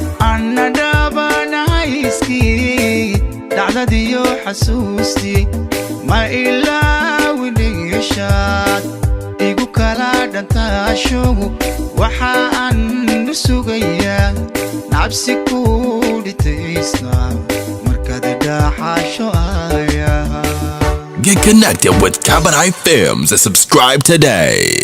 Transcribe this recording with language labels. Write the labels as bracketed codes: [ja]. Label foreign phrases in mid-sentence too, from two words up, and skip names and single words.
[so] Anna dhaabanayskii, dhacdadiyo xasuustii, ma ilaawi dheeshaad, igu kala dhantaasho, waxa aan dul sugayaa, nabsi ku dhitaysna, markaad dhaaxaasho aayaha. [en] Get connected with Cabaret Films and subscribe today.